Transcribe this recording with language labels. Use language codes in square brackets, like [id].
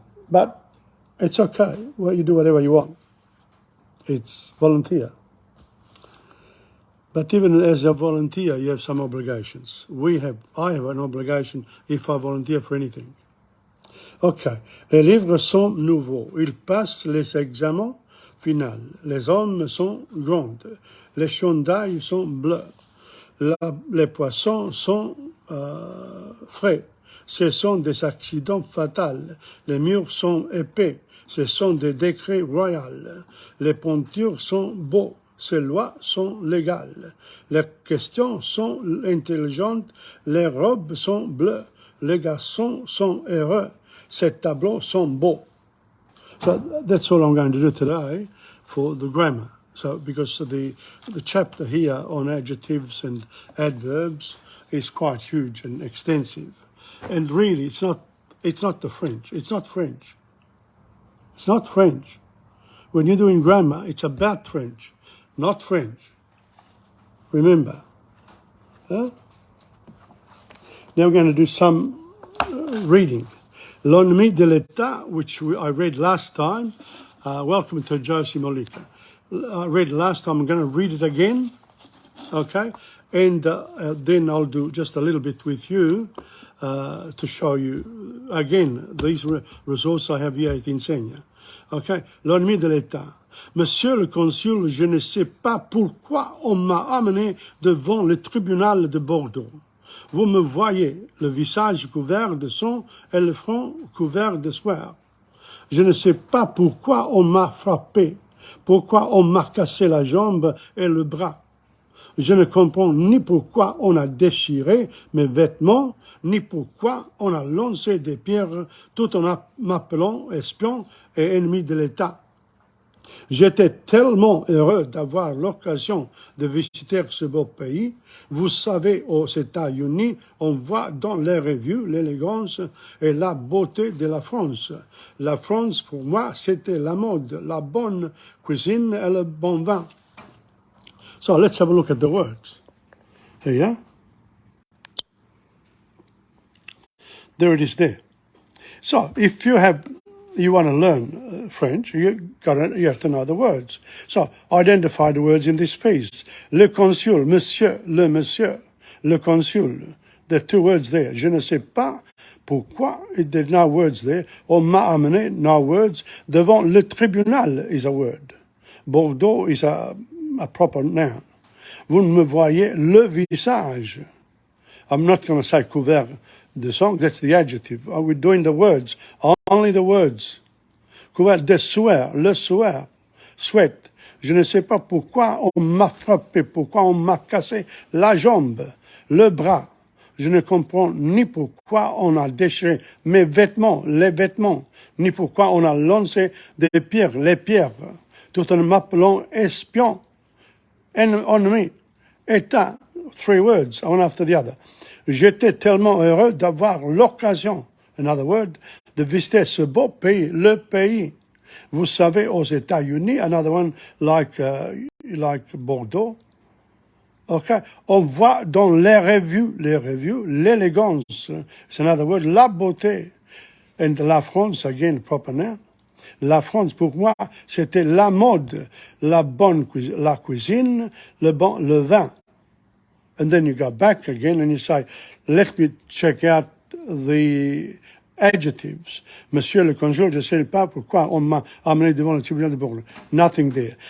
[en] But it's okay. Well, you do whatever you want. It's volunteer. But even as a volunteer, you have some obligations. I have an obligation if I volunteer for anything. Okay. [fr] Les livres sont nouveaux. Ils passent les examens finaux. Les hommes sont grands. Les chandails sont bleus. Les poissons sont frais. Ce sont des accidents fatals. Les murs sont épais. Ce sont des décrets royaux. Les peintures sont beaux. ces lois sont légales. Les questions sont intelligentes, les robes sont bleues, les garçons sont heureux, ces tableaux sont beaux. [en] So that's all I'm going to do today for the grammar. So because the chapter here on adjectives and adverbs is quite huge and extensive. And really it's not the French. It's not French. It's not French. When you're doing grammar, it's about French, not French. Remember. Huh? Now we're going to do some reading. [fr] L'ennemi de l'État, [en] which I read last time. Welcome to Josie Molika. I read last time. I'm going to read it again. Okay? And then I'll do just a little bit with you to show you, again, these resources I have here at Insegna. Okay? [fr] L'ennemi de l'État. Monsieur le consul, je ne sais pas pourquoi on m'a amené devant le tribunal de Bordeaux. Vous me voyez, le visage couvert de sang et le front couvert de sueur. Je ne sais pas pourquoi on m'a frappé, pourquoi on m'a cassé la jambe et le bras. Je ne comprends ni pourquoi on a déchiré mes vêtements, ni pourquoi on a lancé des pierres tout en m'appelant espion et ennemi de l'État. J'étais tellement heureux d'avoir l'occasion de visiter ce beau pays. Vous savez, aux États-Unis, on voit dans les revues l'élégance et la beauté de la France. La France, pour moi, c'était la mode, la bonne cuisine et le bon vin. [en] So let's have a look at the words. Here, there it is there. So if you want to learn French, you have to know the words. So identify the words in this piece. [fr] Le consul, monsieur, le monsieur, le consul. [en] There are two words there. [fr] Je ne sais pas pourquoi. [en] There's no words there. [fr] On m'a amené, [en] no words. [fr] Devant le tribunal [en] is a word. Bordeaux is a proper noun. [fr] Vous me voyez le visage. [en] I'm not going to say [fr] couvert de sang. [en] That's the adjective. We're doing the words. Only the words. [fr] Couvert de sueur, le sueur, sweat. Je ne sais pas pourquoi on m'a frappé, pourquoi on m'a cassé la jambe, le bras. Je ne comprends ni pourquoi on a déchiré mes vêtements, les vêtements, ni pourquoi on a lancé des pierres, les pierres, tout en m'appelant espion, ennemi, état, [en] three words, one after the other. [fr] J'étais tellement heureux d'avoir l'occasion, [en] another word, [fr] de visiter ce beau pays, le pays. Vous savez, aux États-Unis, [en] another one like Bordeaux. [fr] Okay, on voit dans les revues, l'élégance. [en] It's another word, [fr] la beauté. [en] And la France, again, proper noun. [fr] La France, pour moi, c'était la mode, la bonne cuisine, la cuisine, le vin. [en] And then you go back again and you say, let me check out the adjectives. [fr] Monsieur le consul, je ne sais pas pourquoi on m'a amené devant le tribunal de Bordeaux. [en] Nothing there.